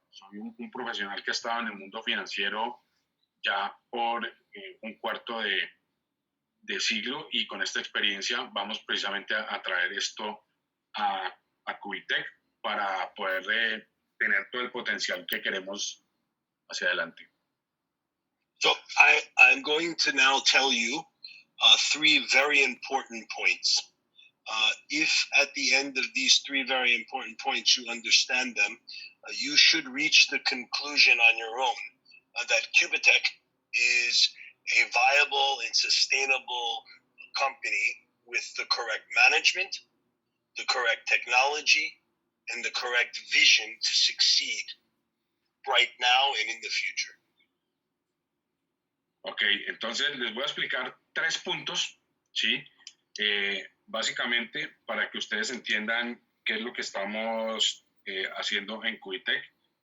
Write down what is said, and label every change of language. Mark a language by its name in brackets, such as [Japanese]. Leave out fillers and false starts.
[Spanish] Soy un profesional que ha estado en el mundo financiero ya por un cuarto de siglo, y con esta experiencia vamos precisamente a traer esto a QubitTech para poder tener todo el potencial que queremos hacia adelante. [English] So I'm going to now tell you 3 very important points. If at the end of these 3 very important points you understand them, you should reach the conclusion on your own that QubitTech is a viable and sustainable company with the correct management, the correct technology, and the correct vision to succeed right now and in the future. [Spanish] Ok, entonces les voy a explicar 3 puntos, ¿sí? Básicamente para que ustedes entiendan qué es lo que estamos haciendo en QubitTech.